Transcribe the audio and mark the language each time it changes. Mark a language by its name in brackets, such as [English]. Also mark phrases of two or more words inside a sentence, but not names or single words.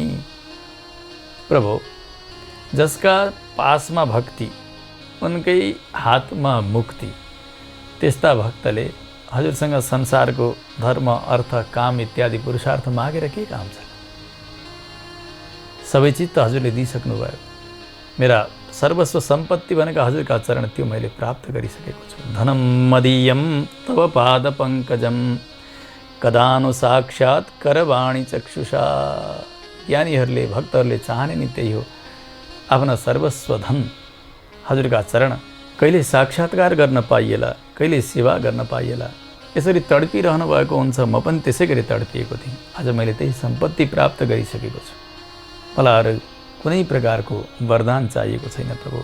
[Nepali] प्रभु जसका पासमा भक्ति, उनकै हातमा मुक्ति, त्यस्ता भक्तले हजुरसँग संसारको धर्म, अर्थ, काम इत्यादि पुरुषार्थ मागेर के काम छ? सबै चिज त हजुरले दिइसक्नुभयो। मेरा सर्वस्व सम्पत्ति भनेका हजुरका चरण, त्यो मैले प्राप्त गरिसकेको छु। [Sanskrit] धनम मदीयम तव पाद पङ्कजम कदानु साक्षात् करवाणी चक्षुषा। [Nepali] ज्ञानीहरूले, भक्तहरूले चाहने नि त्यही हो। आफ्ना सर्वस्व धन हजुरका चरण, कहिले साक्षात्कार गर्न पाइएला, कहिले सेवा गर्न पाइएला। यसरी तडपिरहनु भएको हुन्छ। म पनि त्यसै गरी तडपिएको थिएँ। आज मैले त्यही सम्पत्ति प्राप्त गरिसकेको छु। मलाई अरू कुनै प्रकारको वरदान चाहिएको छैन प्रभु।